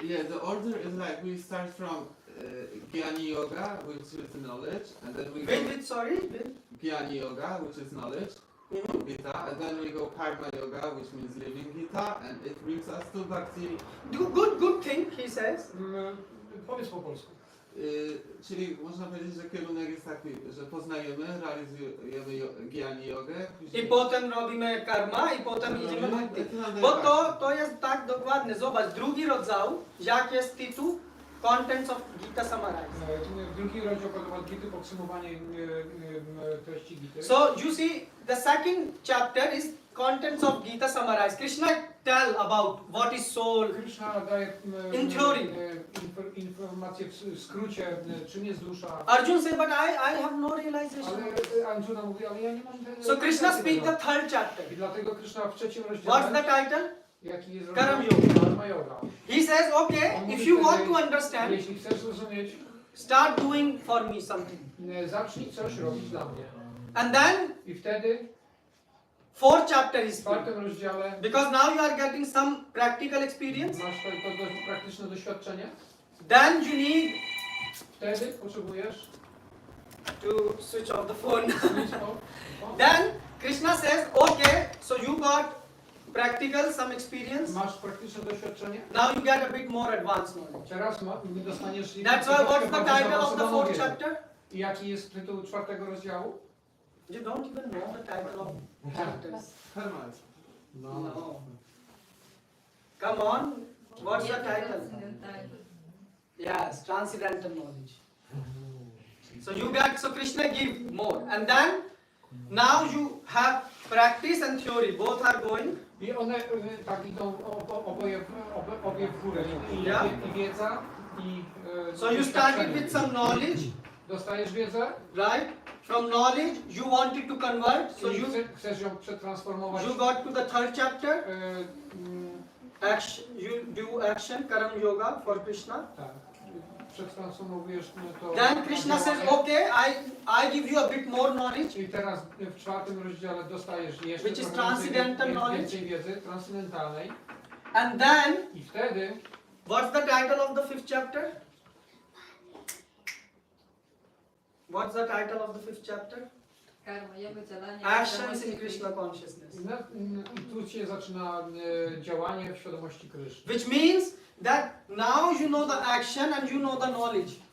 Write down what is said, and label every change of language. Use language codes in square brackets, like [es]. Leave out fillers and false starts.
[en] the order is like we start from Jnani Yoga, which is knowledge, and then we go with Jnani Yoga, which is knowledge, Gita, and then we go Karma Yoga, which means living Gita, and it brings us to Bhakti. good thing, he says. [pl] Powiedz po polsku. Czyli można powiedzieć, że kierunek jest taki, że poznajemy, realizujemy Jnani Jogę. I potem robimy karma i potem idziemy bhakti. Bo to jest tak dokładnie. Zobacz, drugi rodzaj, jak jest tytuł? [en] contents of Gita summarized. [pl] Drugi rozdział Bhagavad Gity, podsumowanie treści Gity. [en] So you see, the second chapter is contents of Gita summarized. Krishna tell about what is soul. [pl] Krishna daje [en] In theory. [pl] Informacje w skrócie, czym jest dusza. [en] Arjun said, but I have no realization. [pl] Ale Arjuna mówi, ale ja nie mam tego. [en] So Krishna speak the third chapter. [pl] I dlatego Krishna w trzecim rozdziale. [en] What's the title? [pl] Jaki jest [en] Karam [pl] rozdział? Karma yoga. [en] He says, okay, if you want to understand, [pl] Jeśli chcesz zrozumieć, [en] start doing for me something. [pl] zacznij coś robić dla mnie. [en] And then [pl] I wtedy [en] fourth chapter is [pl] w czwartym rozdziale [en] because now you are getting some practical experience. [pl] masz to praktyczne doświadczenie. [en] Then you need [pl] Wtedy potrzebujesz [en] to switch off the phone. switch off. Then Krishna says, okay, so you got practical, some experience. [pl] Masz praktyczne doświadczenie. [en] Now you get a bit more advanced knowledge. [pl] Teraz dostaniesz. [en] That's why what's the title of the fourth chapter? [pl] I jaki jest tytuł czwartego rozdziału? [en] You don't even know the title of chapters. Karma. No. Come on. What's the title? Yes, transcendental knowledge. So you get, so Krishna give more. And then, now you have practice and theory. Both are going. [pl] I one tak idą obie w górę. I wiedza, i [en] So you started with some knowledge, [pl] dostajesz wiedzę, [en] right? From knowledge, you wanted to convert. So [pl] i [en] you [pl] chcesz ją przetransformować. [en] got to the third chapter. Mm, Action, you do action, Karam Yoga for Krishna. [pl] tak. Przetransformujesz to. [en] Then Krishna says, okay, I give you a bit more knowledge. [pl] I teraz w czwartym rozdziale dostajesz jeszcze [en] Which is [pl] trochę [en] transcendental knowledge. [pl] więcej wiedzy transcendentalnej. [en] And then, [pl] I wtedy [en] what's the title of the fifth chapter? What's the title of the fifth chapter? [pl] Karma, jego działanie. [en] Actions in Krishna consciousness. [pl] i tu się zaczyna działanie w świadomości Kryszny. [en] Which means that now you know the action and you know the knowledge.